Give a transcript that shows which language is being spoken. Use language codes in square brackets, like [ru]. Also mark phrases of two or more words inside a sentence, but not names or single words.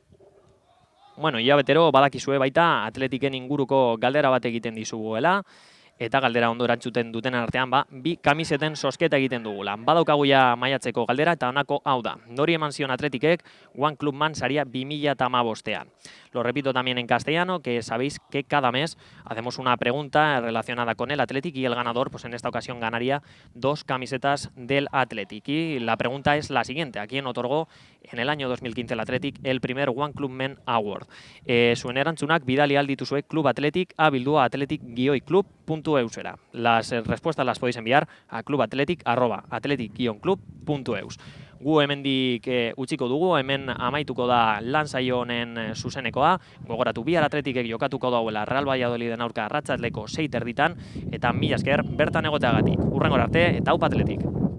[eu] Bueno, hilabetero badakizue baita Atletiken inguruko galdera bat egiten dizuguela, eta galdera ondo erantzuten duten artean, bi kamiseten sosketa egiten dugula. Badaukagu ja maiatzeko galdera eta honako hau da. Nori eman zion Atletikek One Club Man saria 2015ean. [es] Lo repito también en castellano, que sabéis que cada mes hacemos una pregunta relacionada con el Athletic y el ganador, pues en esta ocasión ganaría 2 camisetas del Athletic. Y la pregunta es la siguiente: ¿a quién otorgó en el año 2015 el Athletic el primer One Club Men Award? [eu] Zuen erantzunak bidali aldituzue Club Athletic a bildua athletic-club.eusera. [es] Las respuestas las podéis enviar a clubathletic@athletic-club.eus. [eu] Gu hemendik utziko dugu, hemen amaituko da lan saio honen zuzenekoa. Gogoratu, bihar Athleticek jokatuko dauela Real Valladoliden aurka arratsaldeko 6 erditan, eta mila esker bertan egoteagatik. Hurrengora arte eta aupa Athletic.